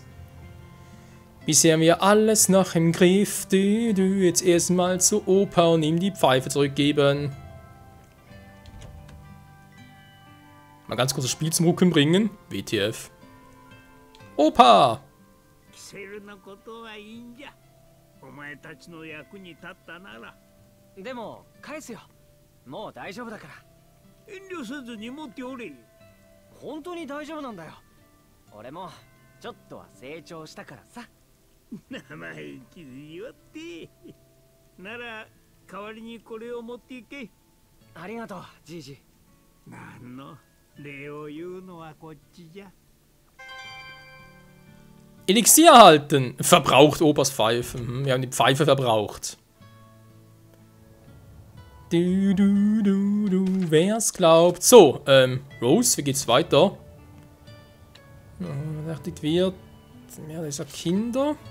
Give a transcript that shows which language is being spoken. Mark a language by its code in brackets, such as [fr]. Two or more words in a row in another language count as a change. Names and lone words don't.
[de] Bisher haben wir alles noch im Griff. Du jetzt erstmal zu Opa und ihm die Pfeife zurückgeben. Mal ganz kurz das Spiel zum Ruckeln bringen. WTF. Opa! [ja] でも返すよ。もう大丈夫だから。遠慮せずに持っておれ。本当に大丈夫なんだよ。俺もちょっとは成長したからさ。生意気言わって。なら代わりにこれを持っていけ。ありがとう、じいじ。なんの礼を言うのはこっちじゃ。 [de] Elixier erhalten. Verbraucht Opas Pfeife. Wir haben die Pfeife verbraucht. Wer's glaubt. So, Rose, wie geht's weiter? Fertig wird. Mehr dieser Kinder.